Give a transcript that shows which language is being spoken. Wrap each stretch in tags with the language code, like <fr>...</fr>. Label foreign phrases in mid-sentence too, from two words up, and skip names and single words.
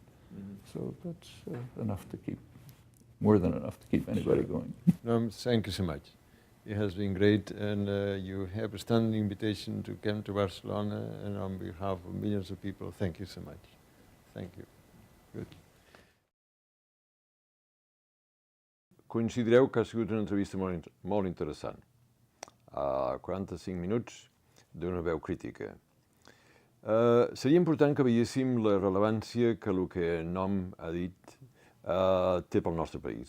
<en>So that's enough to keep, more than enough to keep anybody going. No, thank you so much. It has been great, and you have a standing invitation to come to Barcelona, and on behalf of millions of people, thank you so much. Thank you. Good.</en> <ca>Coincidireu que ha sigut una entrevista molt interessant. 45 minuts d'una veu crítica. Seria important que veiéssim la rellevància que el que Noam ha dit té pel nostre país.</ca>